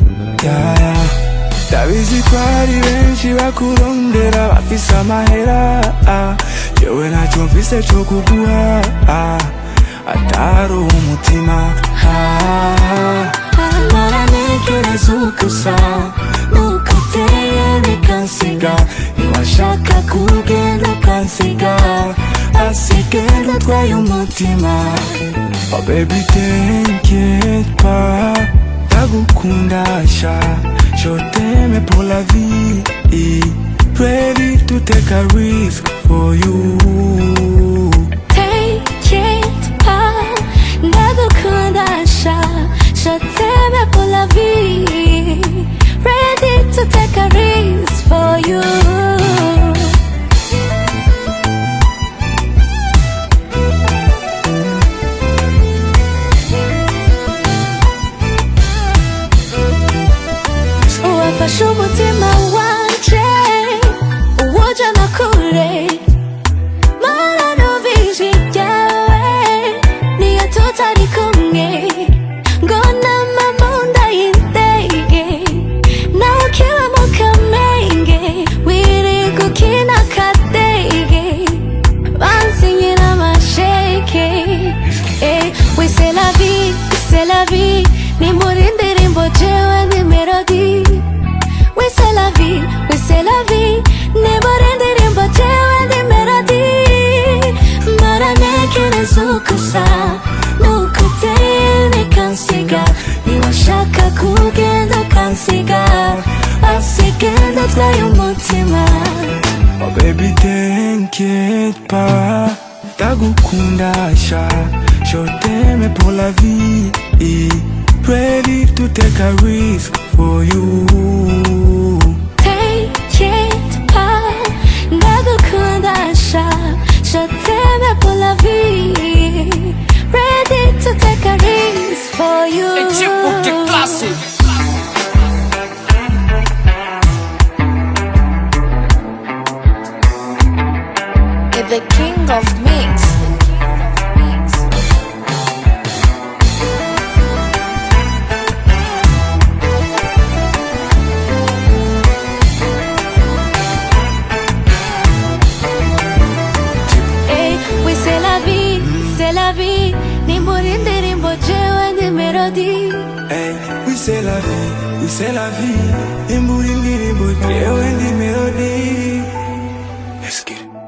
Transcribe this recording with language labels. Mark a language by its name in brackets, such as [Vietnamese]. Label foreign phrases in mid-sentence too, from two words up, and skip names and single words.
[Rundi] Ndabizi ko hari benshi bakurondera bafise amahera, jewe ntacyo mfise co kuguha atari umutima. Naranekereza uko usa nuko uteye bikansiga, niwashaka kugenda ukansiga asigenda utwaye umutima. [English] Oh baby [French] t'inquiète pas, [Rundi] ndagukunda sha, [French] je t'aime pour la vie, [English] ready to take a risk for you. [French] T'inquiète pas, [Rundi] ndagukunda sha, [French] je t'aime pour la vie, [English] ready to take a risk for you. [Rundi] Uwafashe umutima wanje uwujana kure, mana numva ijwi ryawe niyo tutari kumwe, ngo nama mu nda y'indege nawe ukiba mu kamenge, wiri gukina akadege bansinyira amasheke. [French] Oui c'est la vie, c'est la vie, [Rundi] ni muri ndirimbo jewe ni melody. [French] Oui c'est la vie, oui c'est la vie, [Rundi] ni muri ndirimbo jewe ni melody. Maranekereza uko usa nuko uteye bikansiga, niwashaka kugenda ukansiga asigenda utwaye umutima. [English] Oh baby [French] t'inquiète pas, [Rundi] ndagukunda sha, [French] je t'aime pour la vie, [English] ready to take a risk for you. [French] T'inquiète pas, [Rundi] ndagukunda sha, [French] je t'aime pour la vie, [English] ready to take a risk for you. The king of mix. [French] Oui c'est la vie, c'est la vie, [Rundi] ni muri ndirimbo jewe ni melody. [French] Oui c'est la vie, oui c'est la vie, [Rundi] ni muri ndirimbo jewe ni melody. [English] Let's get it.